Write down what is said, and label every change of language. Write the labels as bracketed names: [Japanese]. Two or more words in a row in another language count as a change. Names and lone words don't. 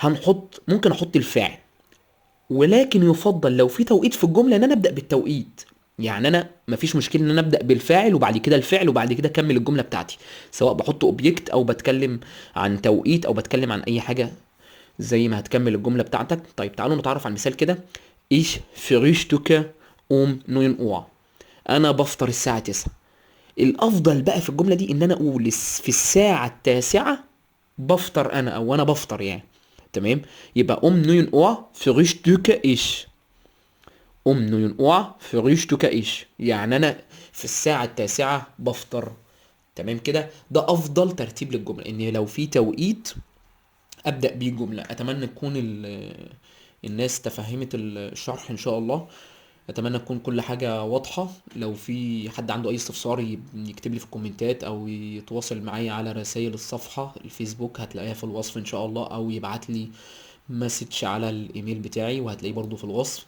[Arabic] ممكن احط الفاعل، ولكن يفضل لو في توقيت في الجملة ان انا ابدأ بالتوقيت. يعني انا مفيش مشكله ان انا ابدا بالفاعل وبعد كده الفعل وبعد كده اكمل الجمله بتاعتي، سواء بحط اوبجكت او بتكلم عن توقيت او بتكلم عن اي حاجه زي ما هتكمل الجمله بتاعتك. طيب تعالوا نتعرف على المثال كده. [German] Ich frühstücke um 9 Uhr. [Arabic] انا بفطر الساعه 9. الافضل بقى في الجمله دي ان انا اقول في الساعه التاسعه بفطر انا، او انا بفطر يعني. تمام. يبقى [German] um 9 Uhr frühstücke ich. um 9 Uhr frühstücke ich، [Arabic] يعني انا في الساعه التاسعه بفطر. تمام كده. ده افضل ترتيب للجمله، ان لو في توقيت ابدا بيه جمله. اتمنى تكون الناس تفهمت الشرح ان شاء الله. اتمنى تكون كل حاجه واضحه. لو في حد عنده اي استفسار يكتب لي في الكومنتات او يتواصل معايا على رسائل الصفحه الفيسبوك، هتلاقيها في الوصف ان شاء الله، او يبعت لي مسج على الايميل بتاعي وهتلاقيه برضو في الوصف.